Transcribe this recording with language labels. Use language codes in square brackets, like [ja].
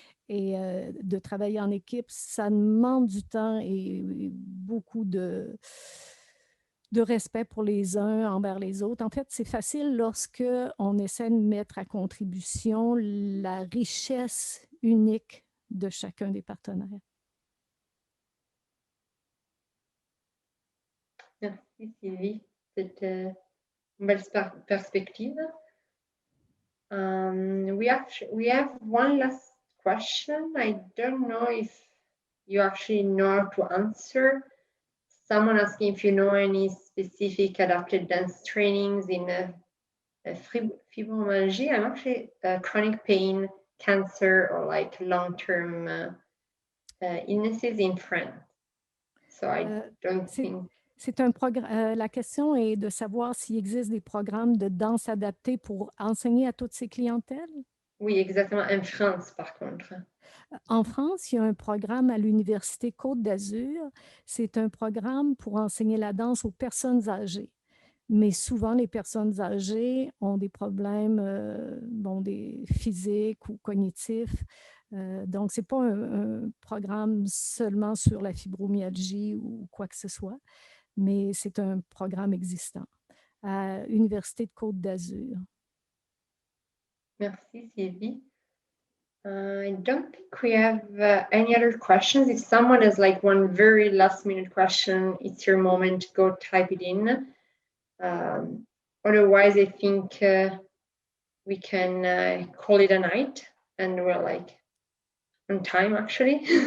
[fr] Et de travailler en équipe, ça demande du temps et beaucoup de respect pour les uns envers les autres. En fait, c'est facile lorsque on essaie de mettre à contribution la richesse unique de chacun des partenaires. Merci Sylvie, c'est une belle perspective. [en] We have one last question. I don't know if you actually know how to answer. Someone asking if you know any specific adapted dance trainings in fibromyalgia. I'm actually chronic pain, cancer, or like long-term illnesses in France. So I don't think. [fr] C'est un programme. La question est de savoir s'il existe des programmes de danse adaptés pour enseigner à toutes ces clientèles. Oui, exactement. En France, par contre. En France, il y a un programme à l'Université Côte d'Azur. C'est un programme pour enseigner la danse aux personnes âgées. Mais souvent, les personnes âgées ont des problèmes des physiques ou cognitifs. Donc, ce n'est pas un programme seulement sur la fibromyalgie ou quoi que ce soit, mais c'est un programme existant à l'Université de Côte d'Azur. Merci, Sylvie. [en] I don't think we have any other questions. If someone has like one very last minute question, it's your moment to go type it in. Otherwise, I think we can call it a night, and we're like on time actually.